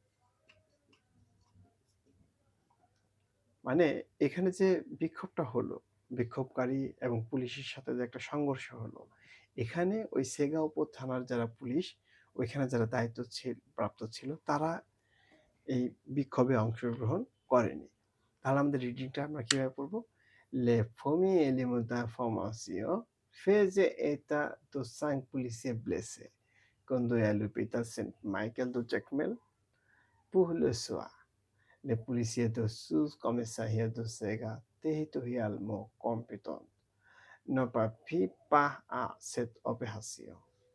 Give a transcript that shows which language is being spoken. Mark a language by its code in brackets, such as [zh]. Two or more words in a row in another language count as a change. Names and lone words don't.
[bn] মানে এখানে যে বিক্ষোভটা হলো, বিক্ষোভকারী এবং পুলিশের সাথে যে একটা সংঘর্ষ হলো, এখানে ওই সেগা উপথানার যারা পুলিশ, ওইখানে যারা দায়িত্ব প্রাপ্ত ছিল, তারা এই বিক্ষোভে অংশগ্রহণ করেনি। তাহলে আমাদের রিডিংটা আমরা কিভাবে পড়বো? [fr] Le premier élément d'information faisait état de 5 policiers blessés conduits à l'hôpital Saint-Michel de Jacmel pour le soin. Les policiers de sous-commissariat de Sega territorialement compétents n'ont pas pris part à cette opération.